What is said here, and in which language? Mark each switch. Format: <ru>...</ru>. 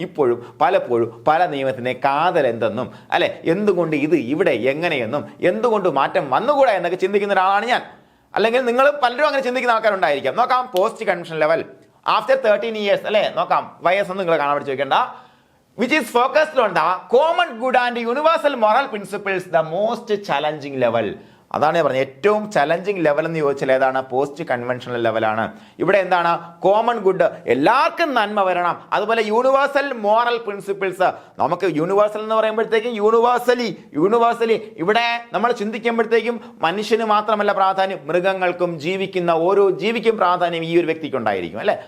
<ml>ഇപ്പോഴും പലപ്പോഴും പല നിയമത്തിന്റെ കാതൽ എന്തെന്നും അല്ലെ, എന്തുകൊണ്ട് ഇത് ഇവിടെ എങ്ങനെയെന്നും എന്തുകൊണ്ട് മാറ്റം വന്നുകൂടാ എന്നൊക്കെ ചിന്തിക്കുന്ന ഒരാളാണ് ഞാൻ. അല്ലെങ്കിൽ നിങ്ങൾ പലരും അങ്ങനെ ചിന്തിക്കുന്ന ആൾക്കാരുണ്ടായിരിക്കാം. നോക്കാം post convention level after 13 years അല്ലെ. നോക്കാം വയസ്സൊന്നും നിങ്ങൾ കാണാൻ പഠിച്ചു വെക്കേണ്ട.</ml> <en>which is focused on the common good and universal moral principles, the most challenging level.</en> <ml>അതാണ് ഞാൻ പറഞ്ഞത് ഏറ്റവും ചലഞ്ചിങ് ലെവൽ എന്ന് ചോദിച്ചാൽ ഏതാണ്? പോസ്റ്റ് കൺവെൻഷണൽ ലെവലാണ്. ഇവിടെ എന്താണ്? കോമൺ ഗുഡ്, എല്ലാവർക്കും നന്മ വരണം. അതുപോലെ യൂണിവേഴ്സൽ മോറൽ പ്രിൻസിപ്പിൾസ്. നമുക്ക് യൂണിവേഴ്സൽ എന്ന് പറയുമ്പോഴത്തേക്കും യൂണിവേഴ്സലി ഇവിടെ നമ്മൾ ചിന്തിക്കുമ്പോഴത്തേക്കും മനുഷ്യന് മാത്രമല്ല പ്രാധാന്യം, മൃഗങ്ങൾക്കും ഓരോ ജീവിക്കും പ്രാധാന്യം ഈ ഒരു വ്യക്തിക്ക് ഉണ്ടായിരിക്കും അല്ലെ.</ml>